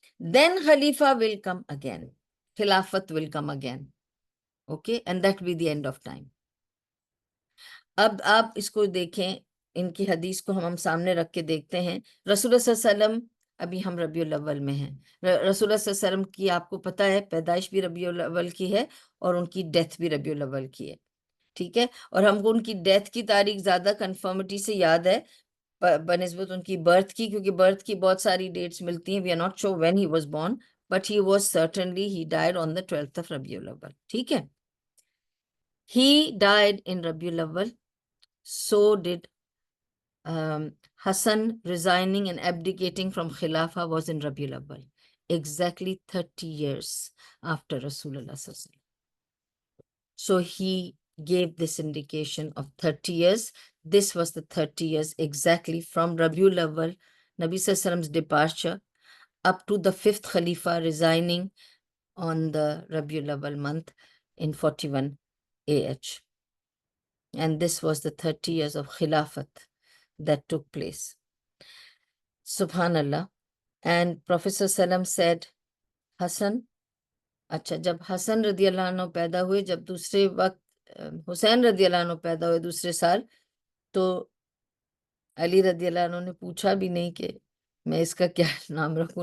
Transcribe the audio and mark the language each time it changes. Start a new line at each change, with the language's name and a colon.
English: Then Khalifa will come again. Khilafat will come again. Okay, and that will be the end of time.
Urdu: اب آپ اس کو دیکھیں، ان کی حدیث کو ہم سامنے رکھ کے دیکھتے ہیں. رسول اللہ صلی اللہ علیہ وسلم، ابھی ہم ربیع الاول میں ہیں. رسول اللہ صلی اللہ علیہ وسلم کی آپ کو پتہ ہے پیدائش بھی ربیع الاول کی ہے، اور ان کی ڈیتھ بھی ربیع الاول کی ہے. ٹھیک ہے. اور ہم کو ان کی ڈیتھ کی تاریخ زیادہ کنفرمٹی سے یاد ہے بنسبت ان کی برتھ کی، کیونکہ برتھ کی بہت ساری ڈیٹس ملتی ہیں.
English: we are not sure when he was born, but he was certainly he died on the 12th of
Urdu: ربیع الاول. ٹھیک ہے.
English: He died in ربیع الاول. So did Hassan resigning and abdicating from Khilafah was in Rabi al-Awwal, exactly 30 years after Rasulullah sallallahu alaihi wasallam. So he gave this indication of 30 years. This was the 30 years exactly from Rabi al-Awwal, Nabi sallallahu alaihi wasallam's departure, up to the 5th Khalifa resigning on the Rabi al-Awwal month in 41 AH. And this was the 30 years of Khilafat that took place. Subhanallah. And Prophet ﷺ said, Hassan,
Urdu: اچھا جب حسن رضی اللہ عنہ پیدا ہوئے، جب دوسرے وقت حسین رضی اللہ عنہ پیدا ہوئے دوسرے سال، تو علی رضی اللہ عنہ نے پوچھا بھی نہیں کہ میں اس کا کیا نام رکھوں.